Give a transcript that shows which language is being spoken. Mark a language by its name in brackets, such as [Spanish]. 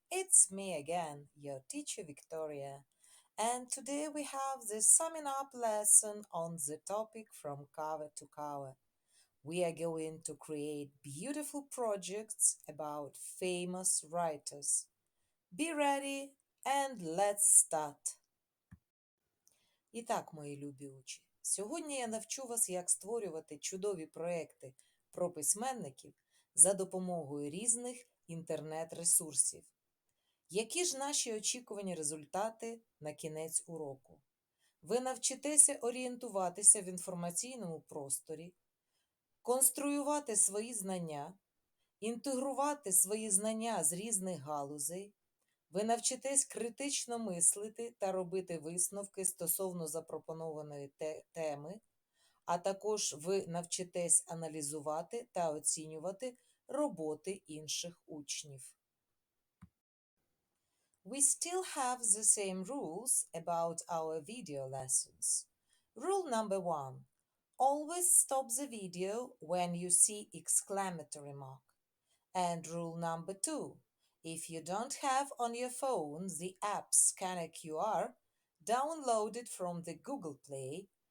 [English] It's me again, your teacher Victoria. And today we have the summing up lesson on the topic from cover to cover. We are going to create beautiful projects about famous writers. Be ready and let's start. [Ukrainian] І так, мої любі учні, сьогодні я навчу вас, як створювати чудові проекти про письменників за допомогою різних інтернет-ресурсів. Які ж наші очікувані результати на кінець уроку? Ви навчитеся орієнтуватися в інформаційному просторі, конструювати свої знання, інтегрувати свої знання з різних галузей. Ви навчитесь критично мислити та робити висновки стосовно запропонованої теми, а також ви навчитесь аналізувати та оцінювати роботи інших учнів. [English] We still have the same rules about our video lessons. Rule number 1. Always stop the video when you see exclamatory mark. And rule number 2. If you don't have on your phone the app Scanner QR, download it from the Google Play.